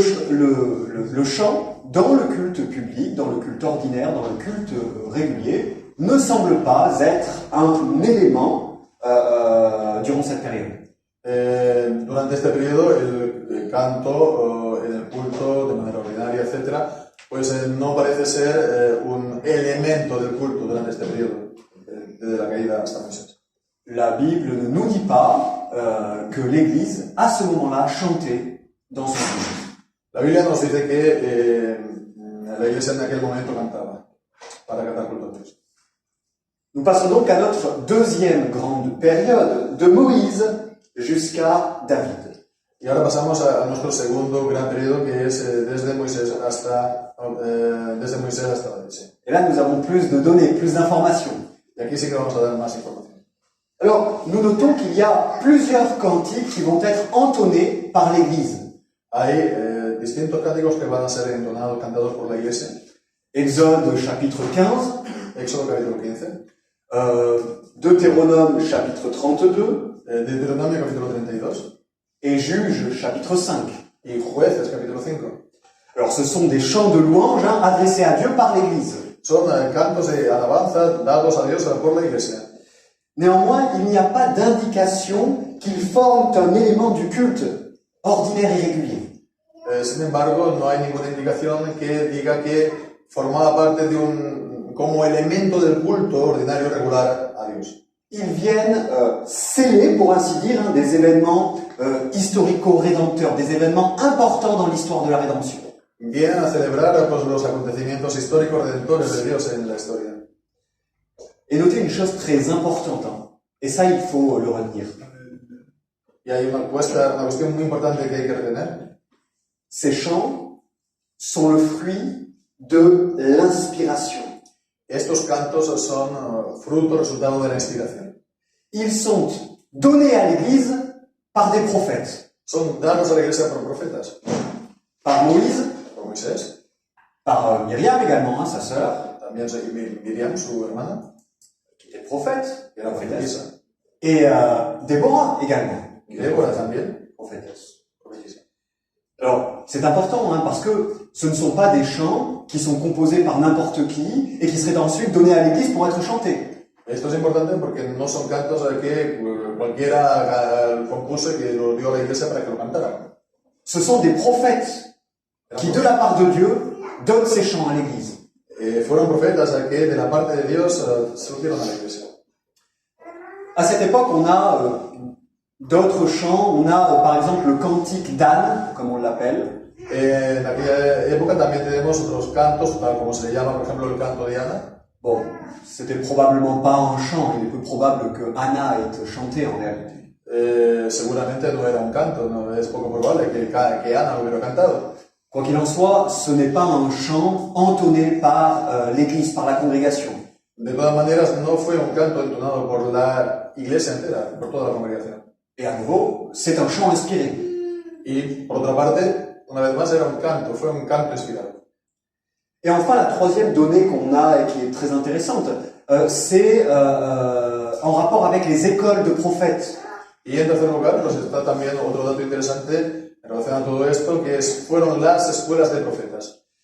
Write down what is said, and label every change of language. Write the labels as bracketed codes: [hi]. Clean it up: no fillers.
[fr] Le chant, dans le culte public, dans le culte ordinaire, dans le culte régulier, ne semble pas être un élément durant cette période. [es] Durante este periodo el canto en el culto de manera ordinaria, etcétera, pues no parece ser un elemento del culto durante este periodo, desde la caída hasta Moisés. [fr] La Bible ne nous dit pas que l'Église, à ce moment-là, chantait dans son culte. [es] La Biblia nos dice que la iglesia en aquel momento cantaba para cantar culto a Dios. [fr] Nous passons donc à notre deuxième grande période, de Moïse jusqu'à David. [es] Y ahora pasamos a nuestro segundo gran periodo, que es desde Moisés hasta David. Sí. [fr] Et là, nous avons plus de données, plus d'informations. [es] Y aquí sí que vamos a dar más información. [fr] Alors, nous notons qu'il y a plusieurs cantiques qui vont être entonnés par l'Église. [es] Hay distintos cánticos que van a ser entonados, cantados por la iglesia. [fr] Exode chapitre 15, [es] Éxodo capítulo 15, [fr] Deutéronome chapitre 32 [es] Deuteronomio capítulo 32 [fr] et Juges chapitre 5. [es] y Jueces capítulo 5. [fr] Alors, ce sont des chants de louange adressés à Dieu par l'Église. [es] Son cantos de alabanza dados a Dios por la iglesia. [fr] Néanmoins, il n'y a pas d'indication qu'ils forment un élément du culte ordinaire et régulier. [es] Sin embargo, no hay ninguna indicación que diga que formaba parte de como elemento del culto ordinario regular a Dios. [fr] Ils viennent sceller, pour ainsi dire, des événements historico-rédempteurs, des événements importants dans l'histoire de la rédemption. [es] Vienen a celebrar pues, los acontecimientos históricos redentores de Dios en la historia. [fr] Et notez une chose très importante, et ça il faut le retenir. [es] Y hay una cuestión muy importante que hay que retener. [fr] Ces chants sont le fruit de l'inspiration. [es] Estos cantos son fruto, resultado de la inspiración. [fr] Ils sont donnés à l'Église par des prophètes. [es] Son dados a la iglesia por profetas. [fr] Par Moïse, [es] Por Moisés. [fr] par Myriam également, sa sœur, [es] También Miriam, su hermana, [fr] qui était prophète, [es] que era profetisa. [fr] et Déborah également. [es] Y Débora también, [fr] Prophétesse. [es] profetisa. [fr] Alors, c'est important, parce que ce ne sont pas des chants qui sont composés par n'importe qui et qui seraient ensuite donnés à l'Église pour être chantés. [es] Esto es importante porque no son cantos que cualquiera compuso y que lo dio a la iglesia para que lo cantaran. [fr] Ce sont des prophètes qui, de la part de Dieu, donnent ces chants à l'Église. [es] Fueron profetas que de la parte de Dios se lo dieron a la iglesia. [fr] À cette époque, on a d'autres chants. On a, par exemple, le cantique d'Anne, comme on l'appelle. [es] En aquella época también tenemos otros cantos, tal como se le llama, por ejemplo, el canto de Ana. [fr] Bon, c'était probablement pas un chant. Il est peu probable que Anna ait chanté en réalité. [es] Seguramente no era un canto, no es poco probable que Ana lo hubiera cantado. [fr] Quoi qu'il en soit, ce n'est pas un chant entonné par l'Église, par la congrégation. [es] De todas maneras, no fue un canto entonado por la iglesia entera, por toda la congregación. [fr] Et à nouveau, c'est un chant inspiré. [es] Y por otra parte, una vez más, era un canto, fue un canto inspirado. [fr] Et enfin, la troisième donnée qu'on a et qui est très intéressante, c'est en rapport avec les écoles de prophètes. [es] Y en tercer lugar, pues está también otro dato interesante en relación a todo esto, que fueron las escuelas de profetas.